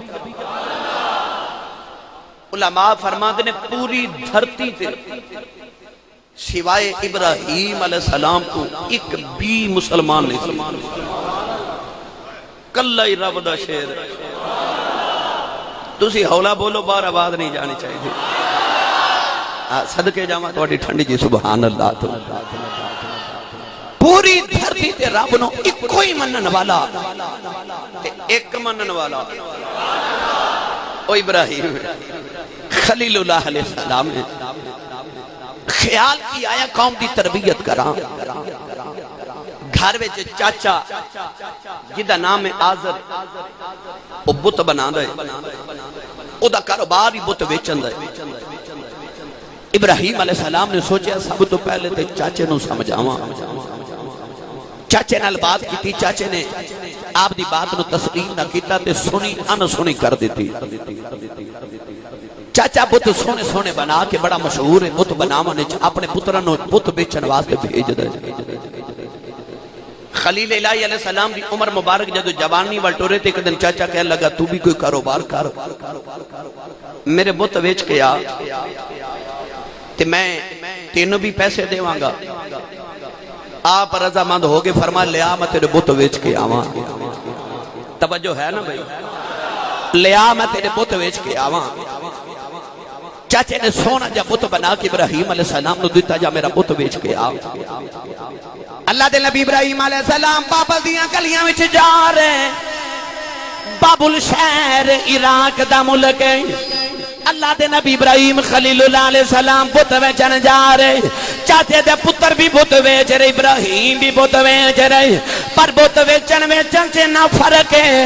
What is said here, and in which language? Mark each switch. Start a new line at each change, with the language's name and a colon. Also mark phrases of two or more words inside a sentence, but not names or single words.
Punjabi: علماء فرماتے نے پوری دھرتی تے سوائے ابراہیم
Arabic: علیہ السلام
Punjabi: کو ایک بھی مسلمان نہیں سی، کلہ ہی رب دا شیر۔ تسی ہولا بولو باہر آواز نہیں جانی چاہیے۔ صدقے جاواں تہاڈی ٹھنڈی جی
Arabic: سبحان اللہ۔
Punjabi: تو پوری دھرتی تے رب نو ایک کوئی منن والا تے ایک منن والا او ابراہیم خلیل اللہ
Arabic: علیہ السلام
Punjabi: نے خیال کی آیا قوم دی تربیت کراں۔ گھر وچ چاچا جدا نام ہے آزر او بت بنا دے، او دا کاروبار ہی بت ویچن دے۔ ابراہیم
Arabic: علیہ السلام
Punjabi: نے سوچیا سب تو پہلے تے چاچے نو سمجھاواں۔ چاچے نال بات کیتی، چاچے نے آپ دی بات نو تسلیم نہ کیتا تے سنی ان سنی کر دیتی۔ چاچا بت سونے سونے بنا کے بڑا مشہور ہے، بت بناون وچ اپنے پتراں نو بت بیچن واسطے بھیج دے۔ خلیل الہی
Arabic: علیہ السلام
Punjabi: دی عمر مبارک جدو جوانی وال ٹورے تے ایک دن چاچا کہنے لگا تو بھی کوئی کاروبار کر، میرے بت بیچ کے آ تے میں تینوں بھی پیسے دیواں گا۔ آپ رضامند ہو گئے، فرما لیا میں تیرے بت بیچ کے آواں۔ توجہ ہے نا بھائی، لیا میں تیرے بت بیچ کے آواں۔ چاچے نے سونا جا بت بنا کے ابراہیم
Arabic: علیہ السلام
Punjabi: نو دیتا، جا میرا بت بیچ کے آ۔ اللہ دے نبی ابراہیم
Arabic: علیہ السلام
Punjabi: بابل دیاں گلیاں وچ جا رہے، بابل شہر عراق دا ملک ہے۔ اللہ دے نبی ابراہیم خلیل اللہ
Arabic: علیہ السلام
Punjabi: بت ویچن جا رہے، چاچے دے پتر بھی بت ویچ رہے، ابراہیم بھی بت ویچ رہے، پر بت ویچن سے نہ فرق ہے۔